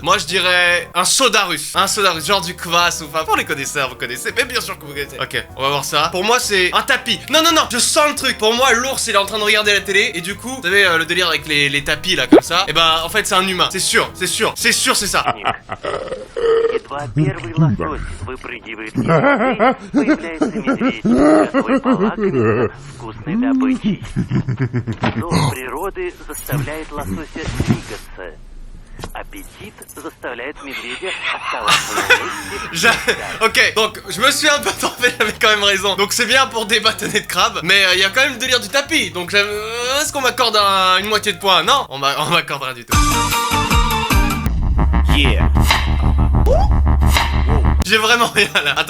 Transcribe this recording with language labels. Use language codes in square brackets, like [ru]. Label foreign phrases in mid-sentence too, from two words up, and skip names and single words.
[fr] Moi, je dirais un soda russe. Un soda russe, genre du kvass ou enfin... Pour les connaisseurs, vous connaissez. Mais bien sûr que vous connaissez. Ok, on va voir ça. Pour moi, c'est un tapis. Non, je sens le truc. Pour moi, l'ours, il est en train de regarder la télé. Et du coup, vous savez, le délire avec les tapis, là, comme ça. Et ben, en fait, c'est un humain. C'est sûr. C'est ça. [ru] Едва первый лосось выпрыгивает из воды, появляется медведь, готовый полакомиться вкусной добычей. Зов природы заставляет лосося двигаться. Аппетит заставляет медведя оставаться на месте. [fr] Ok, donc je me suis un peu trompé, j'avais quand même raison. Donc c'est bien pour des bâtonnets de crabe, mais il y a quand même le délire du tapis. Donc est-ce qu'on m'accorde une moitié de point? Non, on m'accorde rien du tout. Yeah. J'ai vraiment rien là. Attends.